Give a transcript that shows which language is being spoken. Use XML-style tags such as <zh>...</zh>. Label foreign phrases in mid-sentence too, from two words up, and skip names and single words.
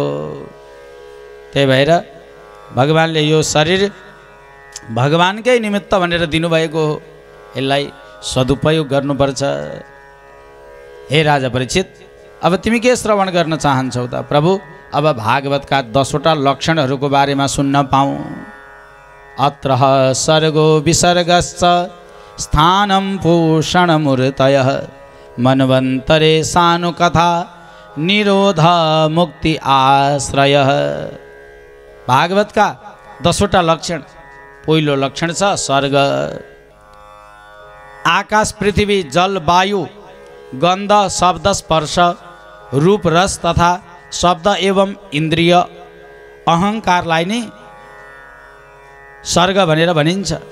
<ne>त्यही भएर भगवानले यो शरीर भगवानकै निमित्त भनेर दिनुभएको हो, यसलाई सदुपयोग गर्नुपर्छ। हे राजा परीक्षित, अब तिमी के श्रवण गर्न चाहन्छौ त? प्रभु, अब भागवतका 10वटा लक्षणहरूको बारेमा सुन्न पाऊँ।</ne> <sa>अत्र सर्गो विसर्गश्च स्थानं भूषणमूर्तयः मन्वन्तरे सानुकथा निरोध मुक्ति आश्रयः।</sa> <ne>भागवतका 10वटा लक्षण। पहिलो लक्षण छ सर्ग। आकाश पृथ्वी जल वायु गन्ध शब्द स्पर्श रूप रस तथा शब्द एवं इन्द्रिय अहङ्कारलाई नै सर्ग भनेर भनिन्छ।</ne>